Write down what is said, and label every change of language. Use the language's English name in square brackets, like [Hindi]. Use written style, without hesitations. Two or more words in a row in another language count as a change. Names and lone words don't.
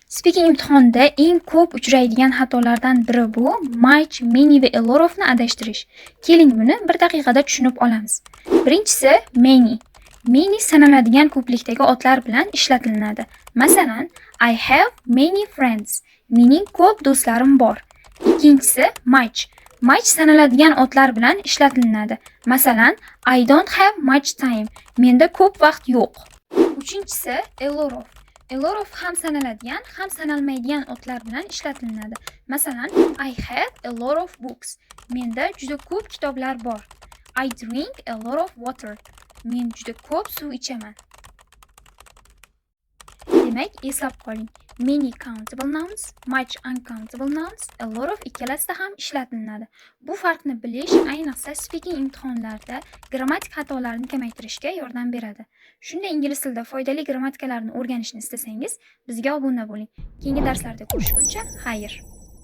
[Uzbek] Speaking imtihonda eng ko'p uchraydigan xatolardan biri bu [English] much, many [Uzbek] va [English] a lot of'ni [Uzbek] adashtirish. Keling buni bir daqiqada tushunib olamiz. Birinchisi many. Many sanaladigan ko'plikdagi otlar bilan ishlatilinadi. Masalan, [English] I have many friends. [Uzbek] Mening ko'p do'stlarim bor. Ikkinchisi much. Much sanaladigan otlar bilan ishlatilinadi. Masalan, [English] I don't have much time. [Uzbek] Menda ko'p vaqt yo'q. Uchinchisi [English] a lot of. A lot of [Uzbek] ham sanaladigan, ham sanalmaydigan otlar bilan ishlatilinadi. Masalan, [English] I have a lot of books. [Uzbek] Menda juda ko'p kitoblar bor. [English] I drink a lot of water. [Uzbek] Men juda ko'p suv ichaman. Demak, eslab qoling. [English] Many countable nouns, much uncountable nouns, a lot of [Uzbek] ikkalasida ham ishlatilinadi. Bu farqni bilish ayniqsa speaking imtihonlarda grammatik xatolarni kamaytirishga yordam beradi. Shunday ingliz tilida foydali grammatikalarni o'rganishni istasangiz, bizga obuna bo'ling. Keyingi darslarda ko'rishguncha, xayr.